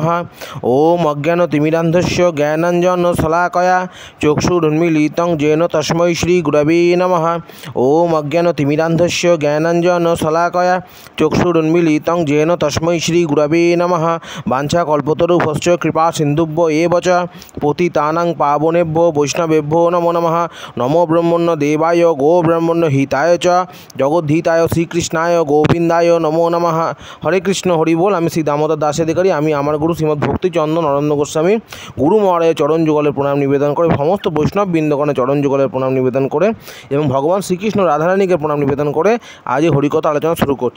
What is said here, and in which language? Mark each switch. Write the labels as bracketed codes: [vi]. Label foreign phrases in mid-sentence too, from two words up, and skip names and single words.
[sa] ওম অজ্ঞানতিমিরান্ধস্য জ্ঞানাঞ্জনশলাকয়া চক্ষুরুন্মিলিतं येन তস্मै শ্রীগুরবে নমঃ। ওম অজ্ঞানতিমিরান্ধস্য জ্ঞানাঞ্জনশলাকয়া চক্ষুরুন্মিলিतं येन তস্मै শ্রীগুরবে নমঃ। বাঞ্ছাকল্পতরুভ্যশ্চ কৃপা সিন্ধুভ্য এব চ পতিতানাং পাবনেভ্যো বৈষ্ণবেভ্যো নমো নমঃ। নমো ব্রহ্মণ্য দেবায় গো ব্রহ্মণ্য হিতায় চ জগদ্ধিতায় শ্রীকৃষ্ণায় গোবিন্দায় নমো নমঃ। [bn] হরে কৃষ্ণ হরি বল। আমি শ্রী দামোদর দাস অধিকারী। আমি আমার গুরু শ্রীমদ্ ভক্তিচন্দন নরেন্দ্র গোস্বামী গুরু মহারাজের চরণ যুগলের প্রণাম নিবেদন করে, সমস্ত বৈষ্ণব বৃন্দগণের চরণ যুগলের প্রণাম নিবেদন করে এবং ভগবান শ্রীকৃষ্ণ রাধারানীকে প্রণাম নিবেদন করে আজ এই হরিকথা আলোচনা শুরু করছি।